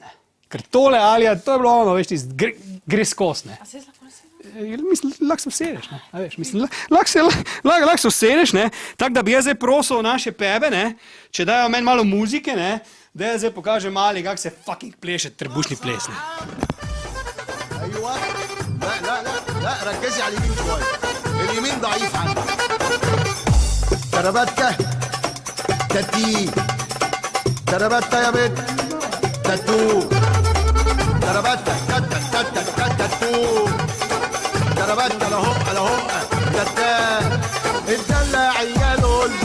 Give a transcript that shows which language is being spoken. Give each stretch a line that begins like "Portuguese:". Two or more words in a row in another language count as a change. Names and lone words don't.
Slovenian: Ker tole, Alija, to je bilo ono, veš, gre skozi. A se lahko nasedeš? Mislim, lahko se usedeš, a veš, mislim, lahko se usedeš, tako da bi jaz zdaj prosil naše pebe, če dajo meni malo muzike, da jaz zdaj pokažem Ali, kako se fucking pleše trebušni ples.
Arabic: ايوه لا ركزي على اليمين شويه اليمين ضعيف عندك تربتة تتي تربتة يا بنت تاتو تربتة تاتو تربتة لهو تتا الدلع عياله